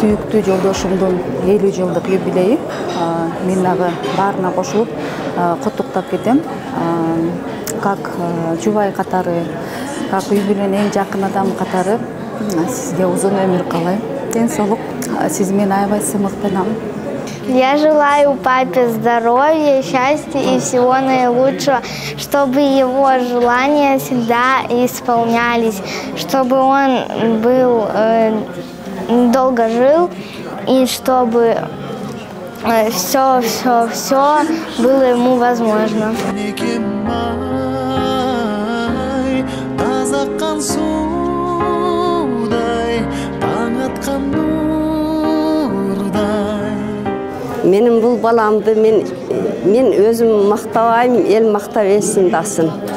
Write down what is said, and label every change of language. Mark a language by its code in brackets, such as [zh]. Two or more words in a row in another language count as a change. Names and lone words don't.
[ky] сүйүктүү жолдошумдун 50 жылдык юбилейи. Мен дагы баарына кошулуп куттуктап кетем. Как жубай катары, как үй бүлөнүн эң жакын адамы катары сизге узун өмүр каалайм. Ден соолук. Сиз мени аябай сыймыктанам. [ru] Я желаю папе здоровья, счастья и всего наилучшего, чтобы его желания всегда исполнялись, чтобы он был, долго жил и чтобы все было ему возможно. [kk] Менің бұл баламды мен өзім мақтабайым, ел мақтап есіндасын.